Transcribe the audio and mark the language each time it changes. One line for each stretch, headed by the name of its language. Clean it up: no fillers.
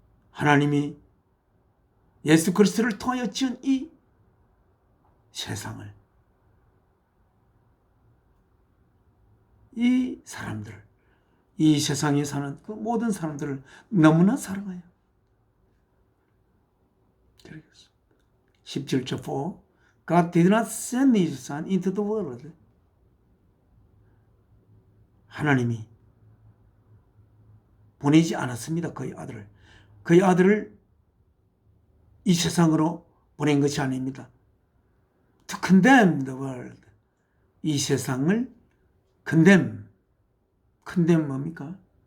Korean: 하나님이 예수 그리스도를 통하여 지은 이 세상을, 이 사람들을, 이 세상에 사는 그 모든 사람들을 너무나 사랑해요. 17절
English: 4, God did not send his son into the world.
Korean: 하나님이 보내지 않았습니다. 그의 아들을. 그의 아들을 이 세상으로 보낸 것이 아닙니다.
English: To condemn the world.
Korean: 이 세상을
English: condemn
Korean: 뭡니까?